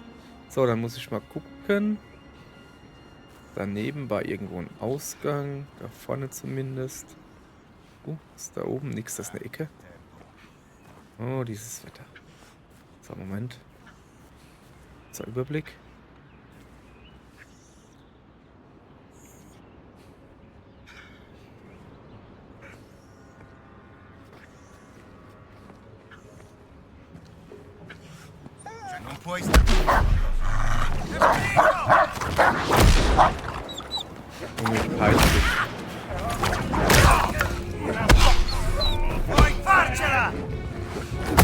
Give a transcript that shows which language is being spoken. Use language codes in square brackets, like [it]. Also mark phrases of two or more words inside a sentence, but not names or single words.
[de] So, dann muss ich mal gucken. Daneben war irgendwo ein Ausgang. Da vorne zumindest. Ist da oben nichts? Das ist eine Ecke. Oh, dieses Wetter. So, Moment. So, Überblick. [it] Non puoi stare. [de] Irgendwie peinlich. [it] Puoi farcela!